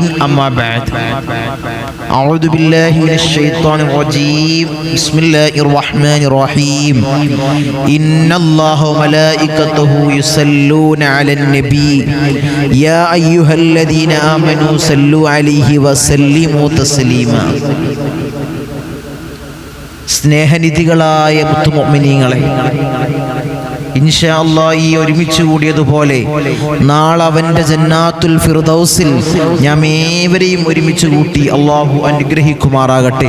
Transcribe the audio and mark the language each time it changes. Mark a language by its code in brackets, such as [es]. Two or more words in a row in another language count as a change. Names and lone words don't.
[ar] أما بعد، أعوذ بالله من الشيطان الرجيم. بسم الله الرحمن الرحيم. إن الله وملائكته يصلون على النبي يا أيها الذين آمنوا صلوا عليه وسلموا تسليما. [ml] സ്നേഹനിധികളായ മുത്തുമുഅ്മിനീങ്ങളെ, [ar] إن شاء الله [ml] ഈ ഒരുമിച്ച് കൂടിയതുപോലെ നാളെ അവൻ്റെ ജന്നാത്തുൽ ഫിർദൗസിൽ നാം ഏവരെയും ഒരുമിച്ച് കൂട്ടി അള്ളാഹു അനുഗ്രഹിക്കുമാറാകട്ടെ.